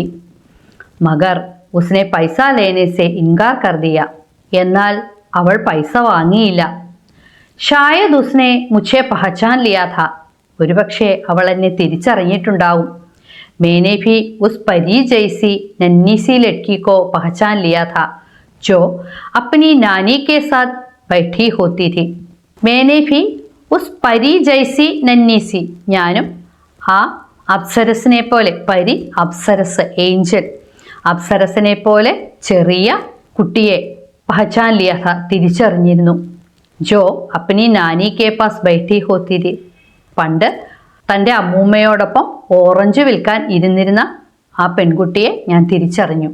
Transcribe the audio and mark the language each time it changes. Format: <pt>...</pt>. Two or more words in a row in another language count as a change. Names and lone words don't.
<hi>मगर उसने पैसा लेने से इनकार कर दिया.</hi> <ml>എന്നാൽ അവൾ പൈസ വാങ്ങിയില്ല.</ml> <hi>शायद उसने मुझे पहचान लिया था.</hi> <ml>ഒരുപക്ഷെ അവൾ എന്നെ തിരിച്ചറിഞ്ഞിട്ടുണ്ടാവും.</ml> <hi>मैंने भी उस परी जैसी नन्ही सी लड़की को पहचान लिया था जो अपनी नानी के साथ बैठी होती थी. मैंने भी उस परी जैसी नन्ही सी.</hi> <ml>ഞാനും ആ അപ്സരസിനെ പോലെ, പരി അപ്സരസ് ഏഞ്ചൽ, അപ്സരസിനെ പോലെ ചെറിയ കുട്ടിയെ</ml> <hi>पहचान लिया था</hi> <ml>തിരിച്ചറിഞ്ഞിരുന്നു.</ml> <hi>जो अपनी नानी के पास बैठी होती थी.</hi> <ml>പണ്ട് തൻ്റെ അമ്മൂമ്മയോടൊപ്പം ഓറഞ്ച് വിൽക്കാൻ ഇരുന്നിരുന്ന ആ പെൺകുട്ടിയെ ഞാൻ തിരിച്ചറിഞ്ഞു.</ml>